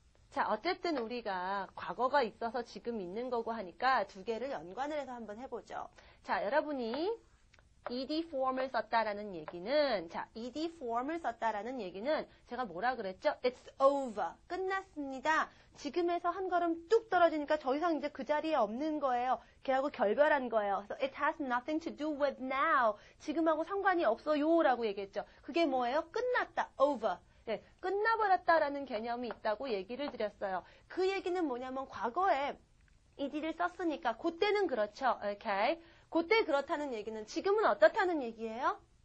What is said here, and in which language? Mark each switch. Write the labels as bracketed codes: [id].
[ko] 자, 어쨌든 우리가 과거가 있어서 지금 있는 거고 하니까 두 개를 연관을 해서 한번 해보죠. 자, 여러분이 ed form을 썼다라는 얘기는, 자, ed form을 썼다라는 얘기는 제가 뭐라 그랬죠? [en] It's over. [ko] 끝났습니다. 지금에서 한 걸음 뚝 떨어지니까 더 이상 이제 그 자리에 없는 거예요. 걔하고 결별한 거예요. 그래서 [en] it has nothing to do with now. [ko] 지금하고 상관이 없어요. 라고 얘기했죠. 그게 뭐예요? 끝났다. over. 네, 끝나버렸다라는 개념이 있다고 얘기를 드렸어요. 그 얘기는 뭐냐면 과거에 ed를 썼으니까 그때는 그렇죠. 오케이. 그때 그렇다는 얘기는 지금은 어떻다는 얘기예요?